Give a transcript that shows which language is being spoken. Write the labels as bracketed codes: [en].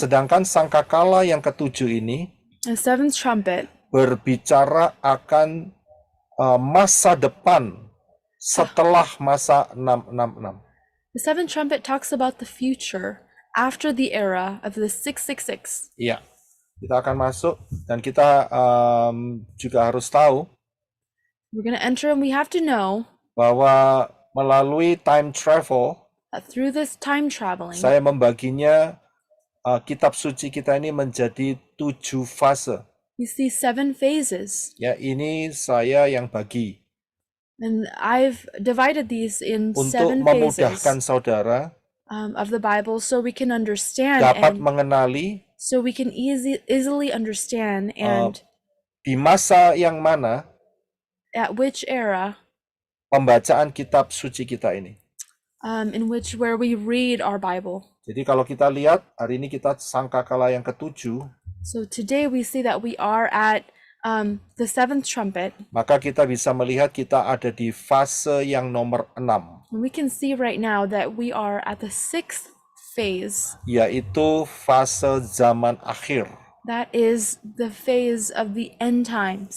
[id] sedangkan sangkakala yang ketujuh ini [en] The 7th trumpet [id] berbicara akan masa depan setelah masa 666. [en] The 7th trumpet talks about the future after the era of the 666. [id] Iya, kita akan masuk dan kita juga harus tahu [en] We're going to enter and we have to know [id] bahwa melalui [en] time travel, that through this time traveling, [id] saya membaginya kitab suci kita ini menjadi 7 fase. [en] we see 7 phases. [id] Ya, ini saya yang bagi [en] And I've divided these in [id] untuk [en] 7 [id] memudahkan [en] phases [id] saudara [en] of the Bible so we can understand [id] dapat mengenali [en] so we can easily understand and [id] di masa yang mana [en] at which era [id] pembacaan kitab suci kita ini. [en] where we read our Bible. [id] Jadi kalau kita lihat hari ini kita sangkakala yang ke-7, [en] So today we see that we are at the seventh trumpet. [id] maka kita bisa melihat kita ada di fase yang nomor 6, [en] And we can see right now that we are at the sixth phase. [id] yaitu fase zaman akhir. [en] That is the phase of the end times.